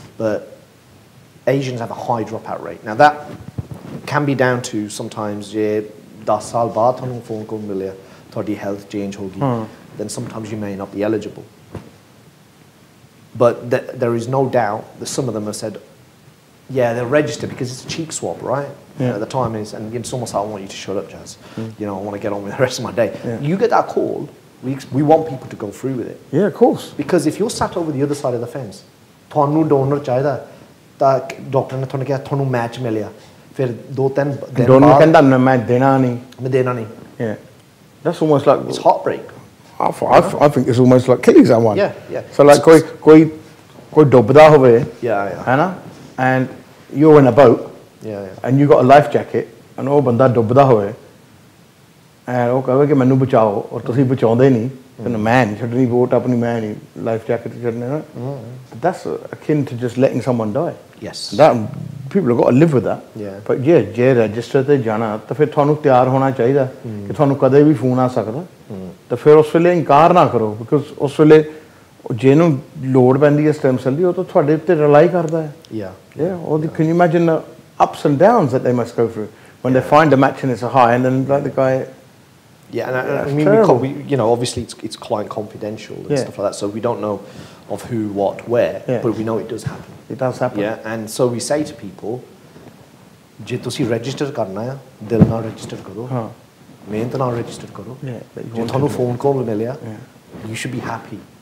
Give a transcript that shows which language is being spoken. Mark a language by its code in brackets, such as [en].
[en] But Asians have a high dropout rate. Now that can be down to sometimes 10 [pa] ਸਾਲ ਬਾਅਦ ਤੁਹਾਨੂੰ phone call ਮਿਲਿਆ ਤੁਹਾਡੀ health change ਹੋ ਗਈ, [en] then sometimes you may not be eligible. But there is no doubt that some of them have said, yeah, they'll register because it's a cheek swab, right? The time is, and it's almost like, I want you to shut up, Jazz. I want to get on with the rest of my day. You get that call, we want people to go through with it. Yeah, of course. Because if you're sat over the other side of the fence, [pa] ਤੁਹਾਨੂੰ donor ਚਾਹੀਦਾ ਤਾਂ doctor ਨੇ ਤੁਹਾਨੂੰ ਕਿਹਾ ਤੁਹਾਨੂੰ match ਮਿਲਿਆ ਫਿਰ 2-3 ਦਿਨ ਬਾਅਦ donor ਕਹਿੰਦਾ ਮੈਂ ਦੇਣਾ ਨਹੀਂ [en] yeah, that's almost like it's heartbreak. I think it's almost like killing someone. Yeah. So like [pa] ਕੋਈ ਡੁੱਬਦਾ ਹੋਵੇ ਹੈਨਾ [en] and you're in a boat and you got a life jacket and [pa] ਉਹ ਬੰਦਾ ਡੁੱਬਦਾ ਹੋਵੇ [en] and [pa] ਉਹ ਕਹੇ ਕਿ ਮੈਨੂੰ ਬਚਾਓ ਔਰ ਤੁਸੀਂ ਬਚਾਉਂਦੇ ਨਹੀਂ [en] then [pa] ਮੈਂ ਨਹੀਂ ਛੱਡਣੀ [en] boat [pa] ਆਪਣੀ ਮੈਂ ਨਹੀਂ [en] life jacket ਛੱਡਣੇ ਨਾ that's akin to just letting someone die. Yes. That people have got to live with that. [pa] But ਜੇ register ਤੇ ਜਾਣਾ ਤਾਂ ਫਿਰ ਤੁਹਾਨੂੰ ਤਿਆਰ ਹੋਣਾ ਚਾਹੀਦਾ ਕਿ ਤੁਹਾਨੂੰ ਕਦੇ ਵੀ ਫੋਨ ਆ ਸਕਦਾ ਤਾਂ ਫਿਰ ਉਸ ਵੇਲੇ ਇਨਕਾਰ ਨਾ ਕਰੋ because ਉਸ ਵੇਲੇ ਜਿਹਨੂੰ ਲੋੜ ਪੈਂਦੀ ਹੈ stem cell ਦੀ ਉਹ ਤਾਂ ਤੁਹਾਡੇ ਉੱਤੇ ਰਿਲਾਈ ਕਰਦਾ ਹੈ. [en] Can you imagine the ups and downs that they must go through when they find a match and it's a high and then like the guy and I mean we obviously it's client confidential and stuff like that, so we don't know of who, what, where, but we know it does happen. It does happen. And so we say to people [pa] ਜੇ ਤੁਸੀਂ register ਕਰਨਾ ਹੈ ਦਿਲ ਨਾਲ register ਕਰੋ ਮਿਹਨਤ ਨਾਲ register ਕਰੋ ਜੇ ਤੁਹਾਨੂੰ phone call ਮਿਲਿਆ [en] you should be happy.